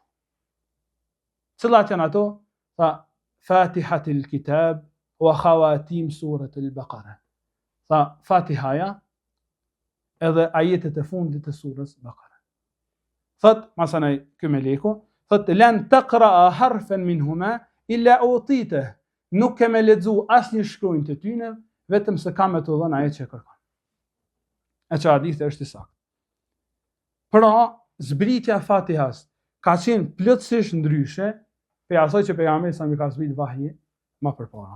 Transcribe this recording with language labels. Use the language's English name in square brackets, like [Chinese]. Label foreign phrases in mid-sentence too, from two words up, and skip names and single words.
[Albanian] Cilat janë ato? [Arabic] Tha فاتحة الكتاب وخواتيم سورة البقرة. [Albanian] Tha Fatihaja edhe ajetet e fundit të surës Baqara. Thot masanaj ky meleku, thot [Arabic] لن تقرأ حرفا منهما إلا أوتيته. [Albanian] Nuk ke me lexu asnjë shkronjë të tyne, vetëm se kam me të dhënë ajo që kërkon. E që hadithi është i saktë. Pra, zbritja e Fatihas ka qenë plotësisht ndryshe pe asaj që pejgamberi sa më ka zbrit vahji më përpara.